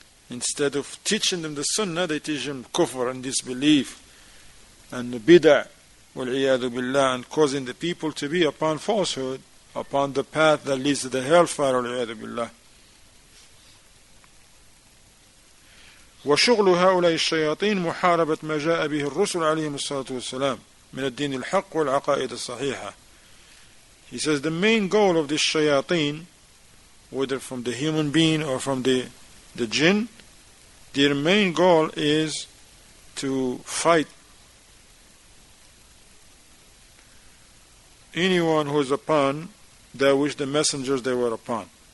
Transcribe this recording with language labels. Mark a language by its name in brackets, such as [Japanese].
[English] Instead of teaching them the Sunnah, they teach them kufr and disbelief and bid'ah [Arabic] وَالْعِيَاذُ بِاللَّهِ, [English] and causing the people to be upon falsehood, upon the path that leads to the hellfire, وَالْعِيَاذُ بِاللَّهِ. [Arabic] وشغل هؤلاء الشياطين محاربة ما جاء به الرسل عليهم الصلاة والسلام من الدين الحق والعقائد الصحيحة. [English] He says the main goal of this shayateen, whether from the human being or from the jinn, their main goal is to fight anyone who is upon that which the messengers they were upon.